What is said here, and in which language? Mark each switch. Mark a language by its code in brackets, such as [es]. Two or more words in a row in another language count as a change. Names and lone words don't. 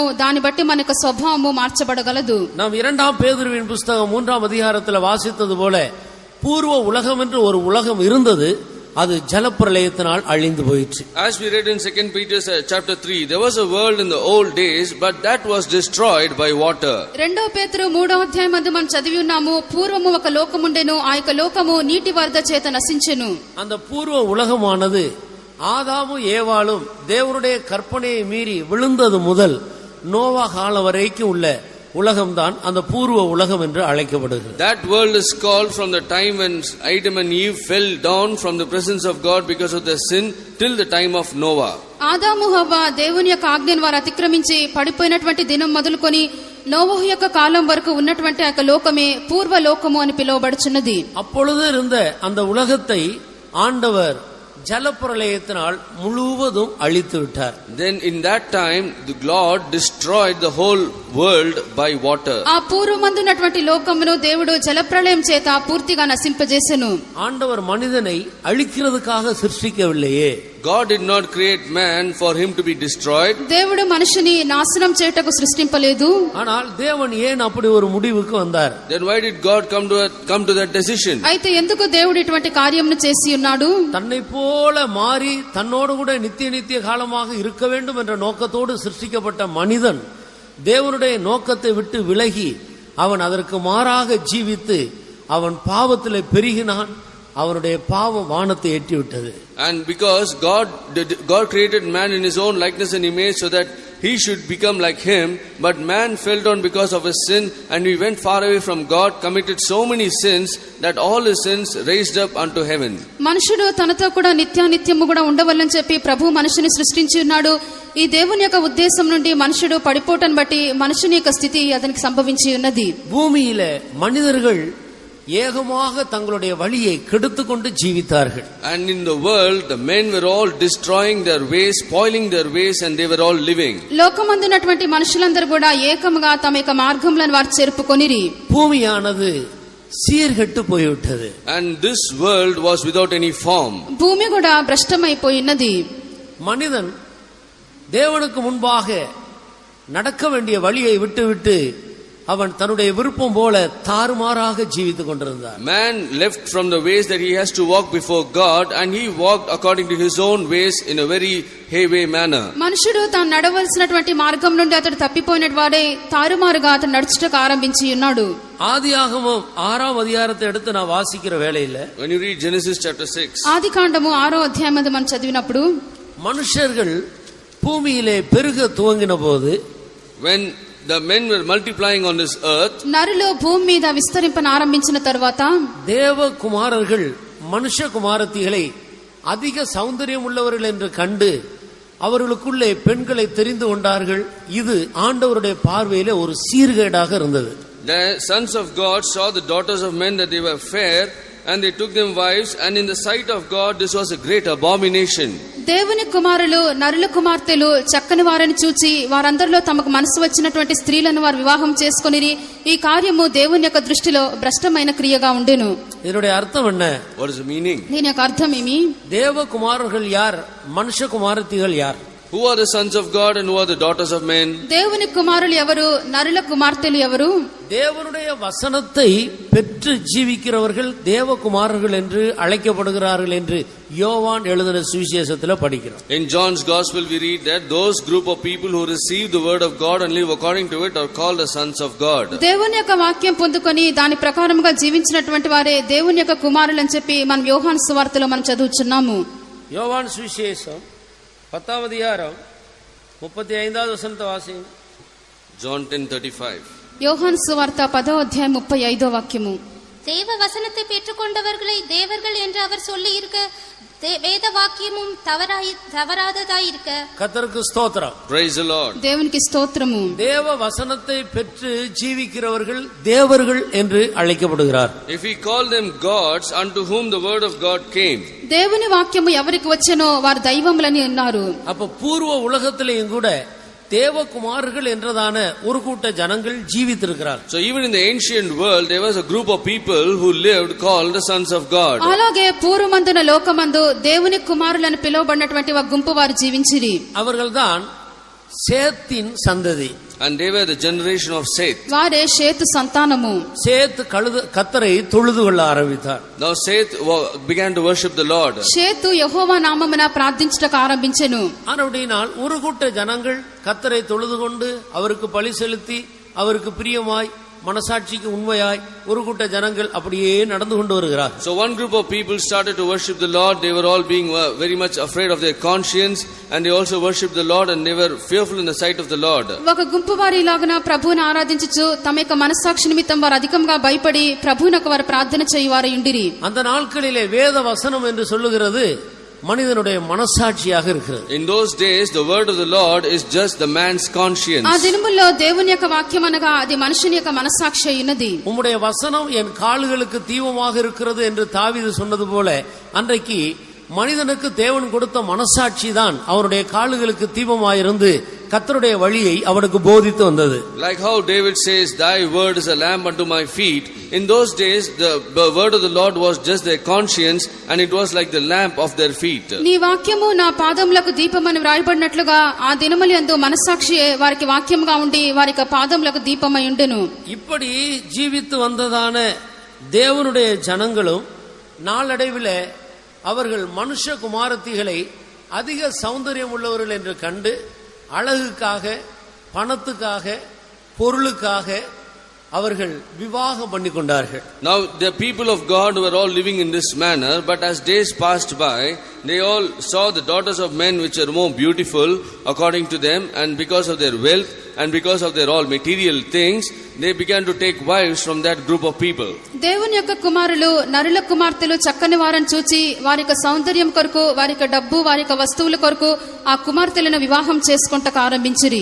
[te] దాన్ని బట్టి మన యొక్క స్వభావము మార్చబడగలదు. [ta] நாம் 2 பேதுருவின் புத்தகம் 3ஆம் அதிகாரத்தில் வாசித்தது போல பூர்வ உலகம் என்று ஒரு உலகம் இருந்தது, அது ஜலப்பிரளயத்தினால் அழிந்து போயிற்று. [en] As we read in 2 Peter chapter 3, there was a world in the old days, but that was destroyed by water. [te] 2 పేతురు 3వ అధ్యాయం మందు మనం చదివి ఉన్నాము. పూర్వము ఒక లోకముండెను, ఆ యొక్క లోకము నీటి వరద చేత నశించెను. [ta] அந்த பூர்வ உலகமானது ஆதாமும் ஏவாளும் தேவனுடைய கற்பனையை மீறி விழுந்தது முதல் நோவா காலம் வரைக்கும் உள்ள உலகம்தான் அந்த பூர்வ உலகம் என்று அழைக்கப்படுகிறது. [en] That world is called from the time when Adam and Eve fell down from the presence of God because of their sin till the time of Noah. [te] ఆదాము హవ్వ దేవుని యొక్క ఆజ్ఞను వారు అతిక్రమించి పడిపోయినటువంటి దినం మొదలుకొని నోవహు యొక్క కాలం వరకు ఉన్నటువంటి ఆ లోకమే పూర్వ లోకము అని పిలువబడుచున్నది. [ta] அப்பொழுது இருந்த அந்த உலகத்தை ஆண்டவர் ஜலப்பிரளயத்தினால் முழுவதும் அழித்து விட்டார். [en] Then in that time the Lord destroyed the whole world by water. [te] ఆ పూర్వమందున్నటువంటి లోకమును దేవుడు జలప్రళయం చేత పూర్తిగా నశింపజేసెను. [ta] ஆண்டவர் மனிதனை அழிக்கிறதுக்காக சிருஷ்டிக்கவில்லையே. [en] God did not create man for him to be destroyed. [te] దేవుడు మనిషిని నాశనం చేయుటకు సృష్టింపలేదు. [ta] ஆனால் தேவன் ஏன் அப்படி ஒரு முடிவுக்கு வந்தார்? [en] Then why did God come to that decision? [te] అయితే ఎందుకు దేవుడు ఇటువంటి కార్యమును చేసి ఉన్నాడు? [ta] தன்னை போல மாறி தன்னோடு கூட நித்திய காலமாக இருக்க வேண்டும் என்ற நோக்கத்தோடு சிருஷ்டிக்கப்பட்ட மனிதன் தேவனுடைய நோக்கத்தை விட்டு விலகி அவன் அதற்கு மாறாக ஜீவித்து அவன் பாவத்திலே பெருகினான். அவனுடைய பாவம் வானத்தை எட்டி விட்டது. [en] And because God created man in his own likeness and image so that he should become like him, but man fell down because of his sin, and he went far away from God, committed so many sins that all his sins raised up unto heaven. [te] మనుషుడు తనతో కూడా నిత్యానిత్యము కూడా ఉండవల్లని చెప్పి ప్రభు మనుషుని సృష్టించి ఉన్నాడు. ఈ దేవుని యొక్క ఉద్దేశం నుండి మనుషుడు పడిపోవటం బట్టి మనుషుని యొక్క స్థితి అతనికి సంభవించి ఉన్నది. [ta] பூமியிலே மனிதர்கள் ஏகமாக தங்களுடைய வழியை கெடுத்துக்கொண்டு ஜீவித்தார்கள். [en] And in the world the men were all destroying their ways, spoiling their ways, and they were all living. [te] లోకమందున్నటువంటి మనుషులందరూ కూడా ఏకముగా తమ యొక్క మార్గములను వారు చెరుపుకొనిరి. [ta] பூமியானது சீர்கெட்டு போய்விட்டது. [en] And this world was without any form. [te] భూమి కూడా భ్రష్టమైపోయినది. [ta] மனிதன் தேவனுக்கு முன்பாக நடக்க வேண்டிய வழியை விட்டுவிட்டு அவன் தன்னுடைய விருப்பம் போல தாறுமாறாக ஜீவித்துக் கொண்டிருந்தான். [en] Man left from the ways that he has to walk before God, and he walked according to his own ways in a very hayway manner. [te] మనుషుడు తాను నడవలసినటువంటి మార్గం నుండి అతడు తప్పిపోయిన వాడే తారుమారుగా అతను నడుచుటకు ఆరంభించి ఉన్నాడు. [ta] ஆதியாகமம் 6ஆம் அதிகாரத்தை எடுத்து நான் வாசிக்கிற வேளையில, [en] When you read Genesis chapter 6, [te] ఆదికాండము 6వ అధ్యాయం మీద మనం చదివినప్పుడు, [ta] மனுஷர்கள் பூமியிலே பெருக துவங்கின போது, [en] when the men were multiplying on this earth, [te] నరులు భూమి మీద విస్తరింపన ఆరంభించిన తరువాత [ta] தேவகுமாரர்கள் மனுஷ குமாரத்திகளை அதிக சௌந்தரியம் உள்ளவர்கள் என்று கண்டு அவர்களுக்குள்ளே பெண்களை தெரிந்து கொண்டார்கள். இது ஆண்டவருடைய பார்வையிலே ஒரு சீர்கேடாக இருந்தது. [en] the sons of God saw the daughters of men that they were fair, and they took them wives, and in the sight of God this was a great abomination. [te] దేవుని కుమారులు నరుల కుమార్తెలు చక్కని వారిని చూచి వారందరిలో తమకు మనసు వచ్చినటువంటి స్త్రీలను వారు వివాహం చేసుకొనిరి. ఈ కార్యము దేవుని యొక్క దృష్టిలో భ్రష్టమైన క్రియగా ఉండెను. [ta] இதனுடைய அர்த்தம் என்ன? [en] What is the meaning? [te] దీని యొక్క అర్థం ఏమి? [ta] தேவகுமாரர்கள் யார், மனுஷ குமாரத்திகள் யார்? [en] Who are the sons of God and who are the daughters of men? [te] దేవుని కుమారులు ఎవరు, నరుల కుమార్తెలు ఎవరు? [ta] தேவனுடைய வசனத்தை பெற்று ஜீவிக்கிறவர்கள் தேவகுமாரர்கள் என்று அழைக்கப்படுகிறார்கள் என்று யோவான் எழுதின சுவிசேஷத்தில் படிக்கிறோம். [en] In John's gospel we read that those group of people who receive the word of God and live according to it are called the sons of God. [te] దేవుని యొక్క వాక్యం పొందుకొని దాని ప్రకారముగా జీవించినటువంటి వారే దేవుని యొక్క కుమారులు అని చెప్పి మనం యోహాను సువార్తలో మనం చదువుచున్నాము. [ta] யோவான் சுவிசேஷம் 10ஆம் அதிகாரம் 35வது வசனத்தை வாசிங்க. [en] John 10:35. [te] యోహాను సువార్త 10వ అధ్యాయం 35వ వాక్యము. [ta] தேவ வசனத்தை பெற்றுக்கொண்டவர்களை தேவர்கள் என்று அவர் சொல்லி இருக்க வேத வாக்கியமும் தவறாததாயிருக்க கர்த்தருக்கு ஸ்தோத்திரம். [en] Praise the Lord. [te] దేవునికి స్తోత్రము. [ta] தேவ வசனத்தை பெற்று ஜீவிக்கிறவர்கள் தேவர்கள் என்று அழைக்கப்படுகிறார். [en] If we call them gods unto whom the word of God came, [te] దేవుని వాక్యము ఎవరికి వచ్చెనో వారు దైవములని అన్నారు. [ta] அப்ப பூர்வ உலகத்திலேயும் கூட தேவகுமாரர்கள் என்றதான ஒரு கூட்ட ஜனங்கள் ஜீவித்திருக்கிறார். [en] so even in the ancient world there was a group of people who lived called the sons of God. [te] అలాగే పూర్వమందున లోకమందు దేవుని కుమారులను పిలువబడినటువంటి ఒక గుంపు వారు జీవించిరి. [ta] அவர்கள்தான் சேத்தின் சந்ததி. [en] And they were the generation of Seth. [te] వారే షేతు సంతానము. [ta] சேத் கர்த்தரை தொழுது கொள்ள ஆரம்பித்தார். [en] Now Seth began to worship the Lord. [te] షేతు యెహోవా నామమున ప్రార్థించుటకు ఆరంభించెను. [ta] ஆனபடியால் ஒரு கூட்ட ஜனங்கள் கர்த்தரை தொழுது கொண்டு அவருக்கு பலி செலுத்தி அவருக்கு பிரியமாய் மனசாட்சிக்கு உண்மையாய் ஒரு கூட்ட ஜனங்கள் அப்படியே நடந்து கொண்டு வருகிறார். [en] So one group of people started to worship the Lord. They were all being very much afraid of their conscience, and they also worshiped the Lord, and they were fearful in the sight of the Lord. [te] ఒక గుంపు వారు ఇలాగన ప్రభువుని ఆరాధించుచు తమ యొక్క మనస్సాక్షి నిమిత్తం వారు అధికంగా భయపడి ప్రభువునకు వారు ప్రార్థన చేయువారు ఉండిరి. [ta] அந்த நாட்களிலே வேத வசனம் என்று சொல்லுகிறது மனிதனுடைய மனசாட்சியாக இருக்கிறது. [en] In those days the word of the Lord is just the man's conscience. [te] ఆ దినముల్లో దేవుని యొక్క వాక్యం అనగా అది మనుషుని యొక్క మనస్సాక్షి అయినది. [ta] உம்முடைய வசனம் என் கால்களுக்கு தீபமாக இருக்கிறது என்று தாவீது சொன்னது போல அன்றைக்கு மனிதனுக்கு தேவன் கொடுத்த மனசாட்சி தான் அவனுடைய கால்களுக்கு தீபமாயிருந்து கர்த்தருடைய வழியை அவனுக்கு போதித்து வந்தது. [en] Like how David says, thy word is a lamp unto my feet. In those days the word of the Lord was just their conscience, and it was like the lamp of their feet. [te] నీ వాక్యము నా పాదములకు దీపమని వ్రాయబడినట్లుగా ఆ దినములందు మనస్సాక్షి వారికి వాక్యముగా ఉండి వారి పాదములకు దీపమై ఉండెను. [ta] இப்படி ஜீவித்து வந்ததான தேவனுடைய ஜனங்களும் நாளடைவில் அவர்கள் மனுஷ குமாரத்திகளை அதிக சௌந்தரியம் உள்ளவர்கள் என்று கண்டு அழகுக்காக பணத்துக்காக பொருளுக்காக அவர்கள் விவாகம் பண்ணி கொண்டார்கள். [en] Now the people of God were all living in this manner, but as days passed by, they all saw the daughters of men which are more beautiful according to them, and because of their wealth and because of their all material things, they began to take wives from that group of people. [te] దేవుని యొక్క కుమారులు నరుల కుమార్తెలు చక్కని వారిని చూచి వారి యొక్క సౌందర్యం కొరకు వారి యొక్క డబ్బు వారి యొక్క వస్తువుల కొరకు ఆ కుమార్తెలను వివాహం చేసుకుంటకు ఆరంభించిరి.